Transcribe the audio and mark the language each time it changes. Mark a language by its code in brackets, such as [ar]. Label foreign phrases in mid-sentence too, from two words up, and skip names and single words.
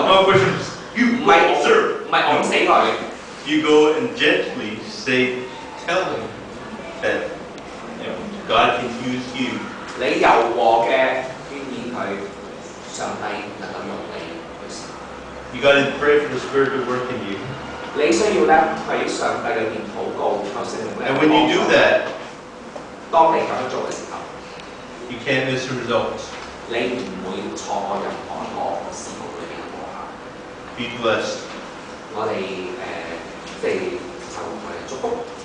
[en] No pushes. 唔 You [yue] 係 [en] serve. [yue] 唔係按死佢。 [en] You go and gently tell them that, you know, God can use you. [yue] 你柔和嘅勸勉佢，上帝能夠用你去成。 [en] You got to pray for the Spirit to work in you. [yue] 你需要咧喺上帝裏邊禱告，求聖靈咧 [en] And when you do that, [yue] 當你咁樣做嘅時候， [en] You can't miss the results. [yue] 你唔會錯過任何一個事務裏邊嘅過客。 [en] Be blessed. [yue] 我哋即係就祝福